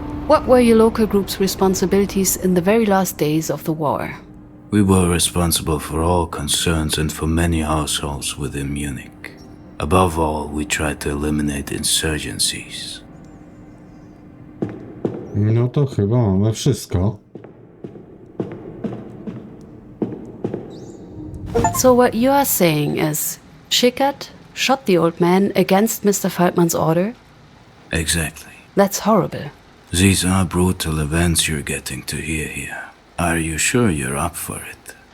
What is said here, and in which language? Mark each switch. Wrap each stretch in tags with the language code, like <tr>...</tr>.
<en>What were your local group's responsibilities in the very last days of the war? We were responsible for all concerns and for many households within Munich. Above all, we tried to eliminate insurgencies.</en> <pl>No to chyba mamy wszystko.</pl> <en>So what you are saying is, Schickert shot the old man against Mr. Feldman's order? Exactly. That's horrible. These are brutal events you're getting to hear here. Are you sure you're up for it?</en>